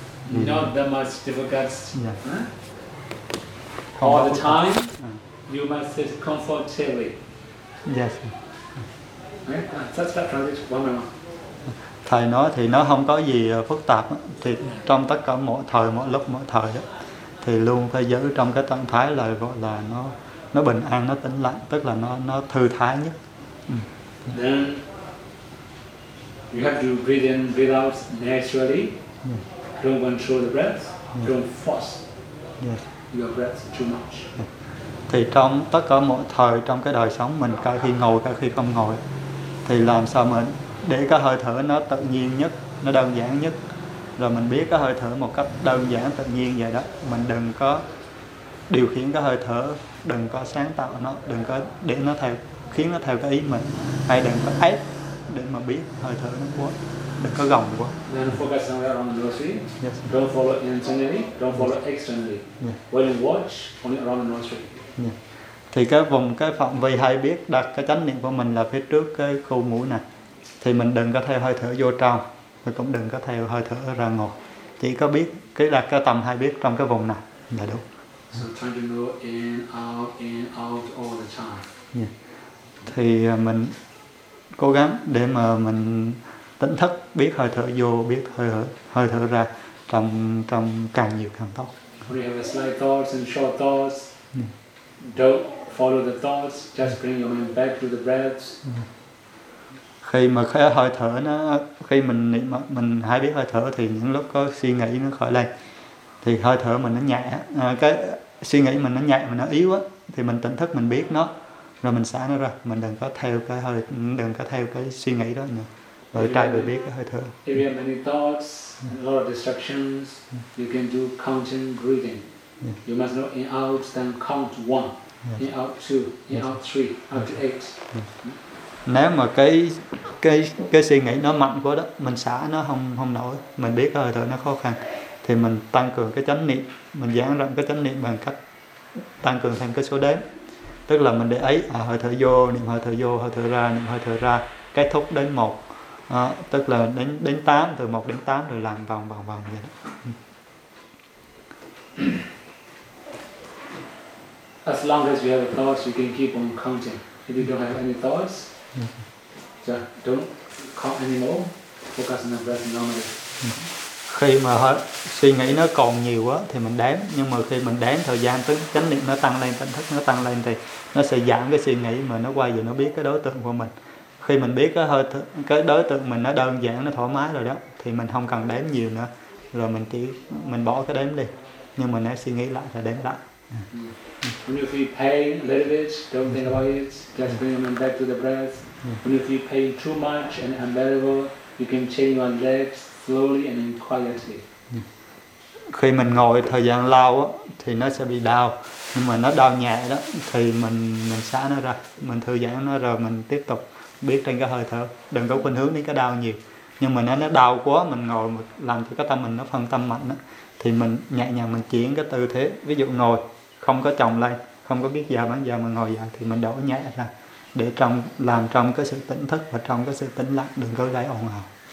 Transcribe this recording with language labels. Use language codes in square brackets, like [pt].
[en] Not that much difficult. Yeah. Huh? All the time, you must sit comfortably. Yes. Okay. Start practice one more. [vi] Thầy nói thì nó không có gì phức tạp. Thì trong tất cả mọi thời, mỗi lúc, mỗi thời đó, thì luôn phải giữ trong cái tâm thái là gọi là nó bình an, nó tĩnh lặng, tức là nó thư thái nhất. [en] Then, you have to breathe in, breathe out naturally. Yeah. Don't control the breath. Yeah. Don't force your breath too much. Yeah. [vi] Thì trong tất cả mọi thời trong cái đời sống mình, cả khi ngồi, cả khi không ngồi, thì làm sao mình để cái hơi thở nó tự nhiên nhất, nó đơn giản nhất, rồi mình biết cái hơi thở một cách đơn giản tự nhiên vậy đó. Mình đừng có điều khiển cái hơi thở, đừng có sáng tạo nó, đừng có để nó theo, khiến nó theo cái ý mình, hay đừng có ép để mà biết hơi thở nó quá, đừng có gồng quá. [en] Then focus somewhere around your feet. Yes. Don't follow internally, don't follow externally. Yeah. When you watch, only around your feet. Yeah. [vi] Thì cái vùng, cái phạm vi hay biết đặt cái chánh niệm của mình là phía trước cái khu mũi này, thì mình đừng có theo hơi thở vô trong, và cũng đừng có theo hơi thở ra ngoài. Chỉ có biết cái đặt cái tầm hay biết trong cái vùng này là đúng. [en] So trying to go in, out all the time. Yeah. [vi] Thì mình cố gắng để mà mình tỉnh thức, biết hơi thở vô, biết hơi thở ra trong càng nhiều càng tốt. [en] When you have slight thoughts and short thoughts, don't follow the thoughts, just bring your mind back to the breath. [vi] Khi mà cái hơi thở nó, khi mình niệm, mình hay biết hơi thở thì những lúc có suy nghĩ nó khởi lên, thì hơi thở mình nó nhẹ, cái suy nghĩ mình nó nhẹ, mình nó yếu á, thì mình tỉnh thức, mình biết nó, rồi mình xả nó ra, mình đừng có theo cái hơi, đừng có theo cái suy nghĩ đó nữa. Rồi trai phải biết cái hơi thở. [en] If you have many thoughts, a lot of distractions, you can do counting breathing. Yeah. You must know in out, then count one, in out two, in out three, out eight. Yeah. [vi] Nếu mà cái suy nghĩ nó mạnh quá đó, mình xả nó không nổi, mình biết cái hơi thở nó khó khăn, thì mình tăng cường cái chánh niệm, mình giãn rộng cái chánh niệm bằng cách tăng cường thêm cái số đếm. Tức là mình để ấy, hơi thở vô, niệm hơi thở vô, hơi thở ra, niệm hơi thở ra, kết thúc đến 1, tức là đến 8, từ 1 đến 8, rồi làm vòng vậy đó. [en] As long as you have thoughts, you can keep on counting. If you don't have any thoughts, don't count anymore, focus on the breath normally. [vi] Khi mà suy nghĩ nó còn nhiều quá thì mình đếm, nhưng mà khi mình đếm thời gian, tức chánh niệm nó tăng lên, tỉnh thức nó tăng lên, thì nó sẽ giảm cái suy nghĩ mà nó quay về, nó biết cái đối tượng của mình. Khi mình biết cái đối tượng mình nó đơn giản, nó thoải mái rồi đó, thì mình không cần đếm nhiều nữa, rồi mình chỉ mình bỏ cái đếm đi, nhưng mà nếu suy nghĩ lại thì đếm lại. [en] When you feel pain a little bit, don't think about it, just bring them back to the breath. When you feel pain too much and unbearable, you can change your legs slowly and quietly. [vi] Khi mình ngồi thời gian lâu á, thì nó sẽ bị đau, nhưng mà nó đau nhẹ đó thì mình xả nó ra, mình thư giãn nó, rồi mình tiếp tục biết trên cái hơi thở, đừng có khuynh hướng đến cái đau nhiều, Nhưng mà nó đau quá, mình ngồi mình làm cho cái tâm mình nó phân tâm mạnh đó, thì mình nhẹ nhàng mình chuyển cái tư thế, ví dụ ngồi không có chồng lên, không có biết giờ bán giờ mà ngồi dài, thì mình đổi nhẹ ra để trong làm trong cái sự tỉnh thức và trong cái sự tĩnh lặng, đừng có gây ồn ào.